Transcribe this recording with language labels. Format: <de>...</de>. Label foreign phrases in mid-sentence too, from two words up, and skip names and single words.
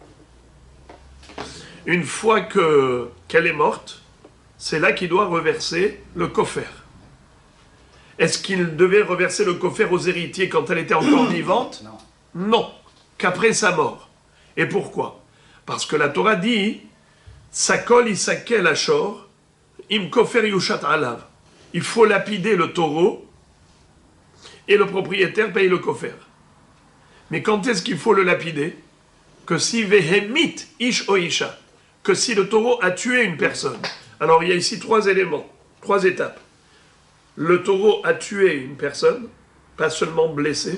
<fr>Une fois qu'elle est morte, c'est là qu'il doit reverser le kofer. Est-ce qu'il devait reverser le kofer aux héritiers quand elle était encore vivante? Non. Non, qu'après sa mort. Et pourquoi? Parce que la Torah dit</fr> <he>סקול יסקל השור אם כופר יושת עליו.</he> <fr>Il faut lapider le taureau et le propriétaire paye le kofer. Mais quand est-ce qu'il faut le lapider? Que si</fr> <he>והמית איש או אשה,</he> <fr>que si le taureau a tué une personne. Alors il y a ici 3 éléments, 3 étapes. Le taureau a tué une personne, pas seulement blessé.</fr>